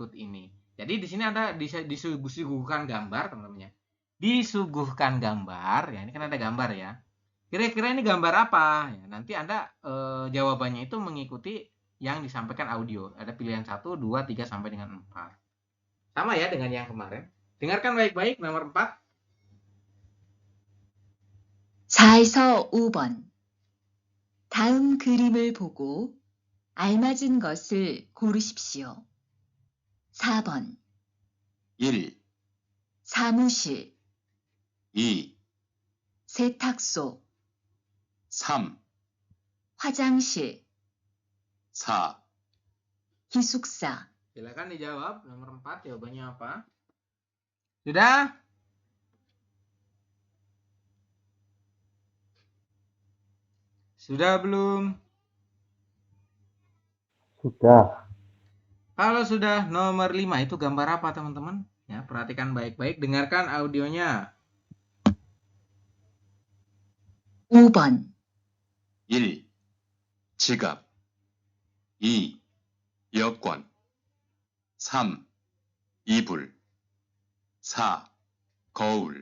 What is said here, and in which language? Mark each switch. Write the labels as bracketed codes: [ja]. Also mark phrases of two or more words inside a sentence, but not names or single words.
[id] Jadi di sini ada disuguhkan gambar teman-teman ya. disuguhkan gambar, ya ini kan ada gambar ya. Kira-kira ini gambar apa? Ya, nanti Anda jawabannya itu mengikuti yang disampaikan audio. Ada pilihan 1, 2, 3 sampai dengan 4. Sama ya dengan yang kemarin. Dengarkan baik-baik nomor 4. [ko] 4에서 5번. 다음 그림을 보고 알맞은 것을 고르십시오. 4번. 1, 사무실, 2, 세탁소, 3, 화장실, 4, 기숙사. [id] Silakan dijawab nomor 4 jawabannya apa? Sudah? Sudah belum? Sudah. Kalau sudah nomor 5 itu gambar apa teman-teman? Ya, perhatikan baik-baik, dengarkan audionya. [ko] 5번. 1, 지갑, 2, 여권, 3, 이불, 4, 거울.